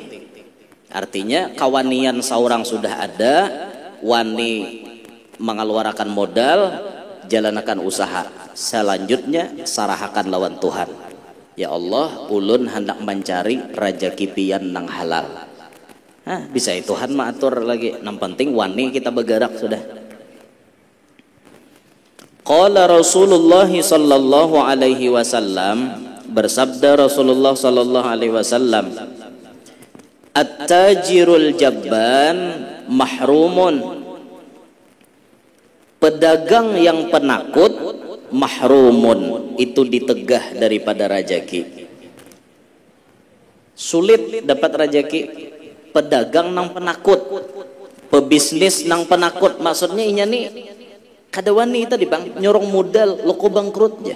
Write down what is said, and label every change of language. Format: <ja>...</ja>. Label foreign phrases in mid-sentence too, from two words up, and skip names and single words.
<bjn>Artinya kawanian seorang sudah ada, wani mengeluarkan modal, jalanakan usaha, selanjutnya sarahakan lawan Tuhan. Ya Allah, ulun hendak mencari rezeki pian nang halal. Bisa Tuhan maatur lagi. Yang penting wani kita bergerak sudah.</bjn> <ar>قال رسول الله صلى الله عليه وسلم, bersabda رسول الله صلى الله عليه وسلم, التاجر الجبان محروم.</ar> <bjn>Pedagang yang penakut mahrumun, itu ditegah daripada rezeki. Sulit dapat rezeki. Pedagang nang penakut, pebisnis nang penakut, maksudnya inya nih kada wani tadi bang nyorong modal loko bangkrut ya.</bjn>